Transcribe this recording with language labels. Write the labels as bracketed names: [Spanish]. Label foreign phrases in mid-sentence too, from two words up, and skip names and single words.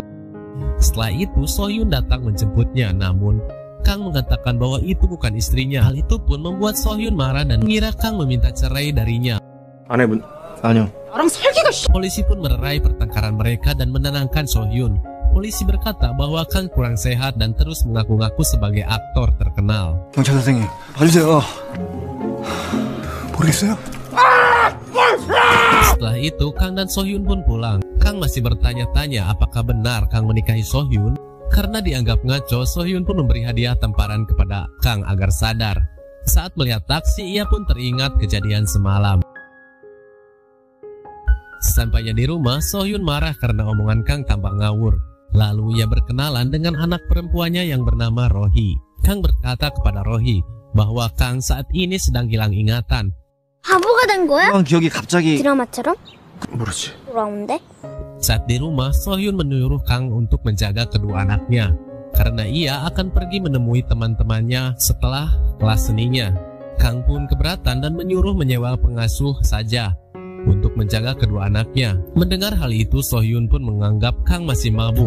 [Indonesian] Setelah itu So Hyun datang menjemputnya, namun Kang mengatakan bahwa itu bukan istrinya. Hal itu pun membuat So Hyun marah dan mengira Kang meminta cerai darinya. Polisi pun melerai pertengkaran mereka dan menenangkan So Hyun. polisi berkata bahwa Kang kurang sehat dan terus mengaku-ngaku sebagai aktor terkenal. [Korean] 경찰 선생님, 봐주세요. 모르겠어요? [Indonesian] Setelah itu, Kang dan Sohyun pun pulang. Kang masih bertanya-tanya apakah benar Kang menikahi Sohyun. Karena dianggap ngaco, Sohyun pun memberi hadiah tamparan kepada Kang agar sadar. Saat melihat taksi, ia pun teringat kejadian semalam. Sampainya di rumah, Sohyun marah karena omongan Kang tampak ngawur. Lalu ia berkenalan dengan anak perempuannya yang bernama Rohi. Kang berkata kepada Rohi bahwa Kang saat ini sedang hilang ingatan. [Korean] 바보가 된 거야? 기억이 갑자기 드라마처럼? 모르지. 돌아온대? [Indonesian] Saat di rumah, Sohyun menyuruh Kang untuk menjaga kedua anaknya karena ia akan pergi menemui teman-temannya setelah kelas seninya. Kang pun keberatan dan menyuruh menyewa pengasuh saja untuk menjaga kedua anaknya. Mendengar hal itu, Sohyun pun menganggap Kang masih mabuk.